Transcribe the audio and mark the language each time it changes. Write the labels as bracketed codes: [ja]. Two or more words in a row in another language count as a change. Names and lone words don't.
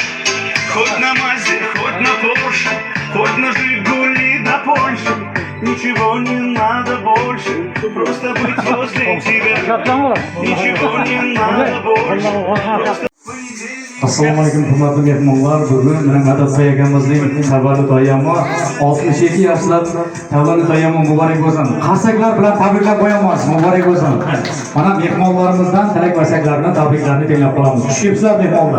[ru] Хоть на Мазе, хоть на Порше, хоть на Жигули до Польши, ничего не надо больше, просто быть возле тебя. Ничего не надо больше, просто... [uz] Assalomu alaykum hurmatli mehmonlar. Bugun mana Madadbay akamizning tavallud ayyomi 62 yoshli tavallud ayyomi muborak bo'lsin. Qarsaklar bilan tabriklab qo'yamiz. Muborak bo'lsin. Mana mehmonlarimizdan tilak va takliflarni, tabriklarni tinglab qolamiz. Xush kelibsizlar mehmonlar.